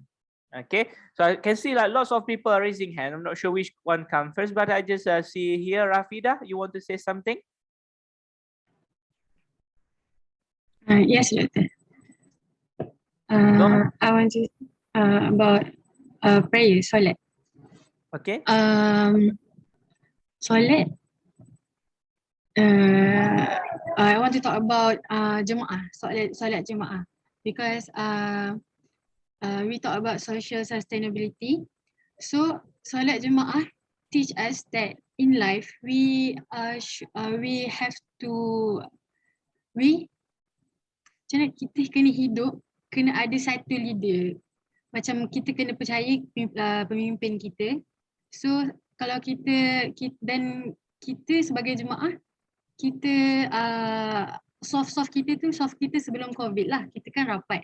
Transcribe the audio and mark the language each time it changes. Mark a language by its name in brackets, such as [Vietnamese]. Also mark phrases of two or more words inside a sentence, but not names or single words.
[English] Okay, so I can see like lots of people are raising hand. I'm not sure which one come first, but I just see here, Rafida, you want to say something? Yes, Doctor. I want to about prayer, solat. Okay. Solat. I want to talk about jemaah, [Malay] solat jemaah, [English] because we talk about social sustainability. So [Malay] solat jemaah [English] teach us that in life we have to [Malay] macam mana kita kena hidup, kena ada satu leader. Macam kita kena percaya pemimpin kita. So kalau kita dan kita sebagai jemaah, kita soft kita sebelum COVID lah, kita kan rapat.